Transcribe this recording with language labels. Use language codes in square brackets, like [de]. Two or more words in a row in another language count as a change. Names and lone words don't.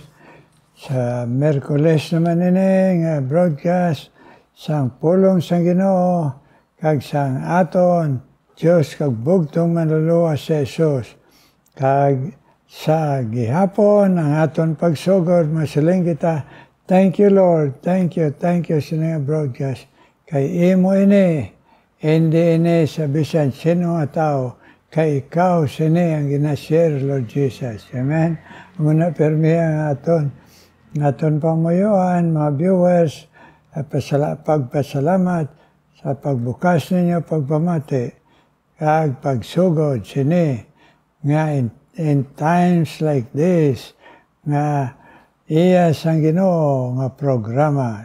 [hil] Sa Merkules naman ini nga broadcast sang pulong sang Ginoo kag sang aton Dios kag bugtong manluluwa sa Jesus. Kag sa gihapon ang aton pagsugod masiling kita, [en] thank you Lord, thank you [hil] sa nga [en] broadcast. [hil] Kay imo ini, hindi ini sa bisan sino nga tao, kay ikaw sini ang ginashare, Lord Jesus. Amen. Muna permi ang aton pamuyuan, mga viewers, pagpasalamat sa pagbukas ninyo, pagpamati, kag pagsugod sini, nga [en] in times like this, [hil] nga iya sang Ginoo nga programa.